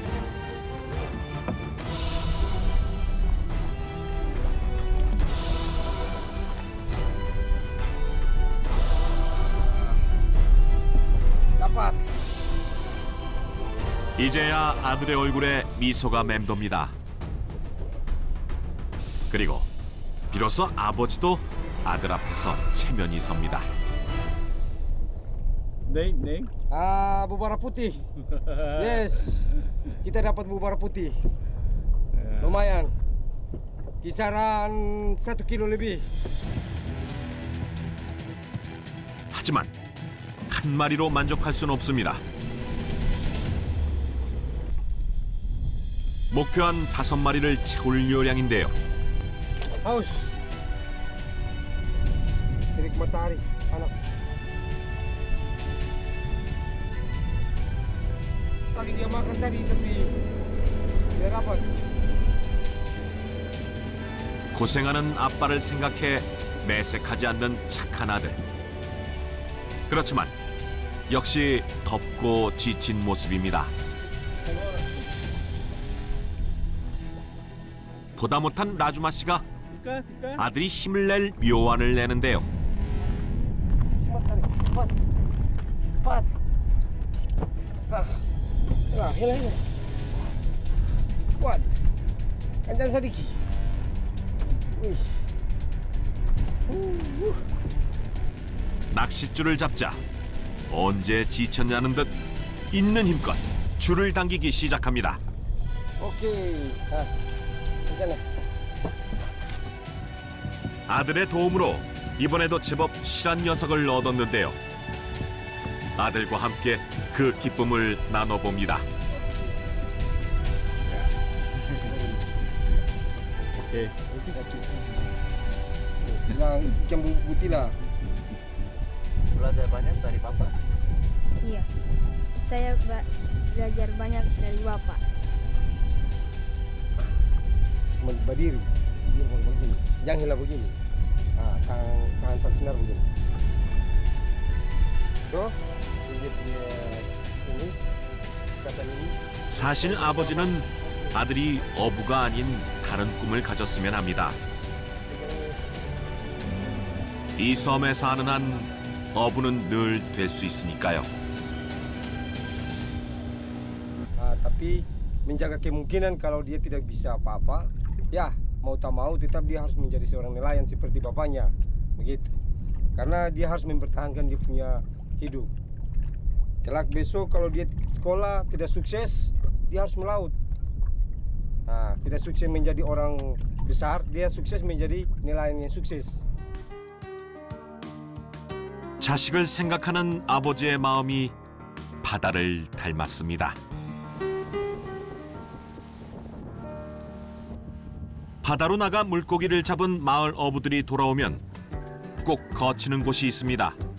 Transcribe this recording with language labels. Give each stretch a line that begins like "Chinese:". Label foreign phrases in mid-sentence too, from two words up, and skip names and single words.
Indonesian: Dapat.
Korean: 이제야 아들의 얼굴에 미소가 맴돕니다. 그리고 비로소 아버지도 아들 앞에서 체면이 섭니다.
Indonesian: Neng. Bubara putih. Yes. Kita dapat bubara putih. Lumayan. Kisaran 1 kilo lebih.
Korean: 하지만 한 마리로 만족할 수는 없습니다. 목표한 5마리를 채울 요량인데요.
Indonesian: Haus. Terik matahari panas. Tadi dia makan tadi tapi dia dapat.
Korean: 고생하는 아빠를 생각해 매색하지 않는 착한 아들. 그렇지만 역시 덥고 지친 모습입니다. 보다 못한 라주마 씨가
Indonesian: Ikan.
Korean: 아들이 힘을 낼 묘안을 내는데요.
Indonesian: Cepat tarik. Cepat. Hila. Kuat. Kencang sedikit. Wih.
Korean: 낚싯줄을 잡자 언제 지쳤냐는 듯 있는 힘껏 줄을 당기기 시작합니다.
Indonesian: Oke. Di sana.
Korean: 아들의 도움으로 이번에도 제법 실한 녀석을 얻었는데요. 아들과 함께 그 기쁨을 나눠봅니다.
Indonesian: Oke. Yang ikan butila. Belajar banyak dari Papa. Iya, saya belajar banyak dari Bapak. Berdiri. Dia begini. Jangan hilang begini. Ah, tangan tersinar begini. Tuh, ini punya ini. Kata ini.
Korean: 사실 아버지는 아들이 어부가 아닌 다른 꿈을 가졌으면 합니다. 이 섬에 사는 한 어부는 늘 될 수 있으니까요.
Indonesian: Tapi menjaga kemungkinan kalau dia tidak bisa apa-apa, ya mau tak mau tetap dia harus menjadi seorang nelayan seperti bapaknya, begitu. Karena dia harus mempertahankan dia punya hidup. Kelak besok kalau dia sekolah tidak sukses, dia harus melaut. Nah, tidak sukses menjadi orang besar, dia sukses menjadi nelayan yang sukses.
Korean: 자식을 생각하는 아버지의 마음이 바다를 닮았습니다. 바다로 나가 물고기를 잡은 마을 어부들이 돌아오면 꼭 거치는 곳이 있습니다.